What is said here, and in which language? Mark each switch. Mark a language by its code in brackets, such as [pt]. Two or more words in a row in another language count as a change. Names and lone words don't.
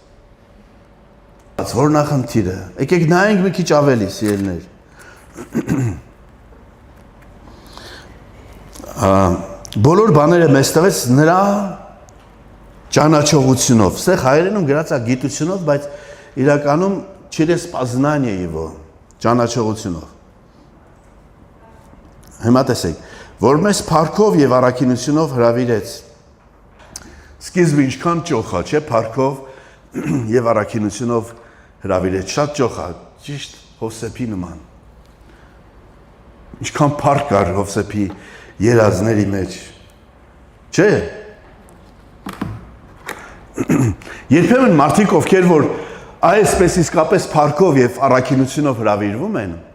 [hy] Որ նախնդիրը, եկեք նայենք մի քիչ ավելի, սիրելիներ։ Բոլոր բաները մեզ տվեց նրա ճանաչողությունով։ Սեղ հայերենում գրած է գիտությունով, բայց իրականում [ru] через познание его, [hy] ճանաչողությունով։ Հիմա տեսեք, որ մեզ փառքով եւ առաքինությունով հրավիրեց։ Սկիզբը ինչքան ճոխա, չէ՞, փառքով եւ առաքինությունով հրավիրեց, շատ ճոխա, ճիշտ Հովսեփի նման։ Ինչքան փառք կար Հովսեփի երազների մեջ, չէ՞։ Երբեմն մարդիկ, ովքեր որ այսպես իսկապես փառքով եւ առաքինությունով հրավիրվում են,